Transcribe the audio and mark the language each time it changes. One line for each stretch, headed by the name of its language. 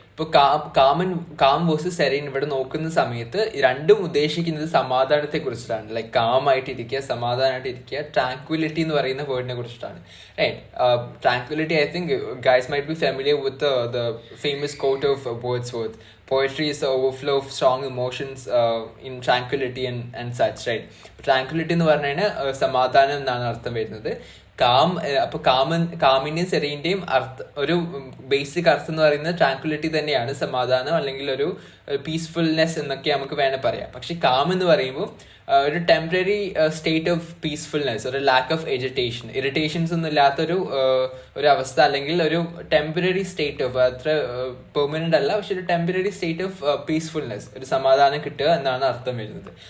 Malayalam: ഇപ്പോൾ calm versus serine ഇവിടെ നോക്കുന്ന സമയത്ത് രണ്ടും ഉദ്ദേശിക്കുന്നത് സമാധാനത്തെ കുറിച്ചിട്ടാണ്. ലൈക്ക് കാം ആയിട്ട് ഇരിക്കുക, സമാധാനമായിട്ട് ഇരിക്കുക. ട്രാങ്ക്വിലിറ്റി എന്ന് പറയുന്ന വേർഡിനെ കുറിച്ചിട്ടാണ്.
English: Tranquility, I think guys might be familiar with the famous quote of Wordsworth. Poetry is the overflow of strong emotions in tranquility and such, right?
Malayalam: Tranquility എന്ന് പറഞ്ഞു കഴിഞ്ഞാൽ സമാധാനം എന്നാണ് അർത്ഥം വരുന്നത്. അപ്പൊ കാമിന്റെയും സെറീന്റെയും ഒരു ബേസിക് അർത്ഥം എന്ന് പറയുന്നത് ട്രാങ്ക്വിലിറ്റി തന്നെയാണ്, സമാധാനം അല്ലെങ്കിൽ ഒരു പീസ്ഫുൾനെസ് എന്നൊക്കെ നമുക്ക് വേണേൽ പറയാം. പക്ഷെ കാം എന്ന് പറയുമ്പോൾ ഒരു ടെമ്പററി സ്റ്റേറ്റ് ഓഫ് പീസ്ഫുൾനെസ്, ഒരു ലാക്ക് ഓഫ് ഇറിറ്റേഷൻസ് ഒന്നും ഇല്ലാത്തൊരു അവസ്ഥ, അല്ലെങ്കിൽ ഒരു ടെമ്പററി സ്റ്റേറ്റ് ഓഫ്, അത്ര പെർമനന്റ് അല്ല, പക്ഷെ ഒരു ടെമ്പററി സ്റ്റേറ്റ് ഓഫ് പീസ്ഫുൾനെസ്, ഒരു സമാധാനം കിട്ടുക എന്നാണ് അർത്ഥം വരുന്നത്.